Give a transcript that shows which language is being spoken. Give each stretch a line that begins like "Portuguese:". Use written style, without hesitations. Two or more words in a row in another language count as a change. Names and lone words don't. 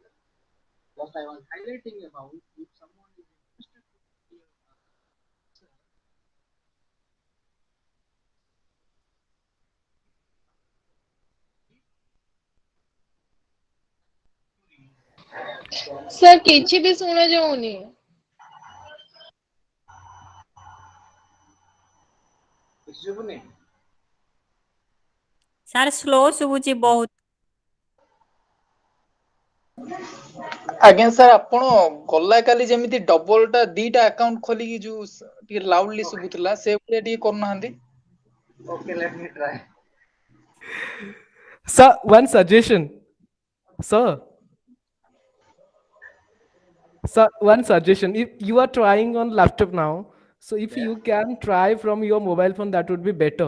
English: First I was highlighting about if someone is interested to study research, from
Odia: ସାର୍ କିଛି ବି ଶୁଣା ଯାଉନି। Isubune. ସାର୍ ସ୍ଲୋ ଶୁଭୁଛି ବହୁତ। ଆଜ୍ଞା ସାର୍ ଆପଣ ଗଲା କାଲି ଯେମିତି ଡବଲଟା ଦିଟା ଆକାଉଣ୍ଟ ଖୋଲିକି ଯୋଉ ଟିକେ ଲାଉଡଲି
English: Okay,
Odia: ଶୁଭୁଥିଲା ସେ ଭଳିଆ ଟିକେ କରୁନାହାନ୍ତି।
English: okay, let me try. Sir, one suggestion. Sir, sir, one suggestion. If you are trying on laptop now, so if Yes. you can try from your mobile phone, that would be better.